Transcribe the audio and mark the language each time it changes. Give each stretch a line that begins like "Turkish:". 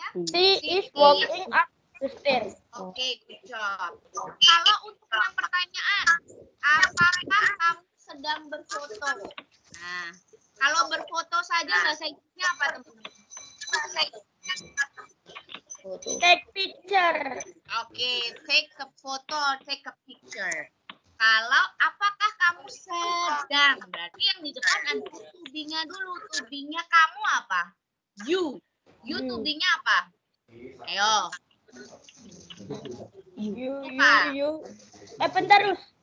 English: She is walking up the stairs. Oke, good job.
Indonesian: Kalau untuk yang pertanyaan, apakah kamu sedang berfoto? Nah, kalau berfoto saja bahasa Inggrisnya apa, teman-teman?
English: Take picture. Oke, take a photo, take a picture.
Indonesian: Kalau apakah kamu sedang? Berarti yang di depan ada to be-nya dulu. To be-nya kamu apa? You. You to be-nya apa? Ayo. You. Bentar, Rus.